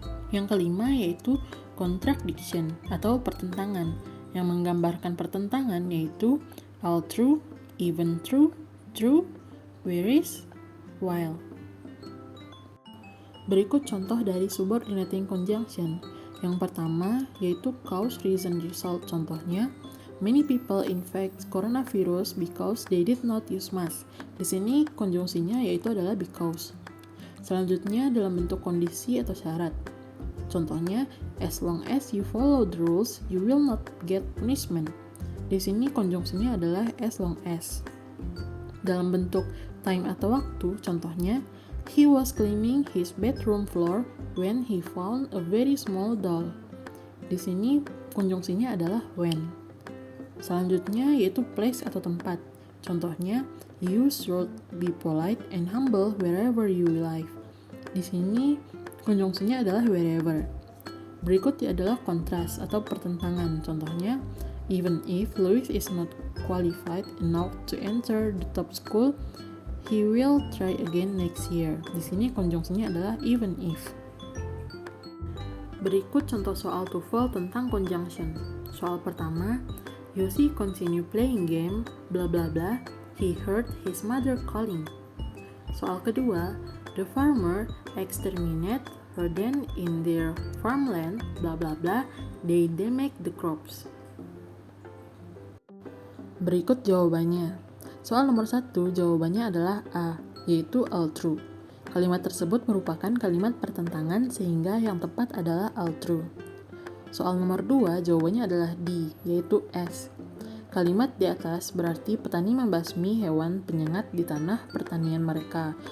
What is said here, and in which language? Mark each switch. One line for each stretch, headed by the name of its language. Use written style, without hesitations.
Indonesian: Yang kelima yaitu contradiction atau pertentangan, yang menggambarkan pertentangan yaitu all true, even true, true, whereas, while. Berikut contoh dari subordinating conjunction. Yang pertama yaitu cause, reason, result.
English: Contohnya, many people infect coronavirus because they did not use mask.
Indonesian: Di sini konjungsinya yaitu adalah because. Selanjutnya dalam bentuk kondisi atau syarat.
English: Contohnya, as long as you follow the rules, you will not get punishment.
Indonesian: Di sini konjungsinya adalah as long as. Dalam bentuk time atau waktu, contohnya,
English: he was cleaning his bedroom floor when he found a very small doll.
Indonesian: Di sini konjungsinya adalah when. Selanjutnya yaitu place atau tempat. Contohnya,
English: you should be polite and humble wherever you live.
Indonesian: Di sini konjungsinya adalah wherever. Berikut adalah kontras atau pertentangan.
English: Contohnya, even if Louis is not qualified enough to enter the top school, he will try again next year.
Indonesian: Di sini konjungsinya adalah even if. Berikut contoh soal TOEFL tentang conjunction. Soal pertama,
English: Yosi continue playing game, bla bla bla, he heard his mother calling.
Indonesian: Soal kedua,
English: the farmer exterminate rodent in their farmland, bla bla bla, they damage the crops.
Indonesian: Berikut jawabannya. Soal nomor 1, jawabannya adalah A, yaitu all true. Kalimat tersebut merupakan kalimat pertentangan sehingga yang tepat adalah all true. Soal nomor 2, jawabannya adalah D, yaitu S. Kalimat di atas berarti petani membasmi hewan penyengat di tanah pertanian mereka.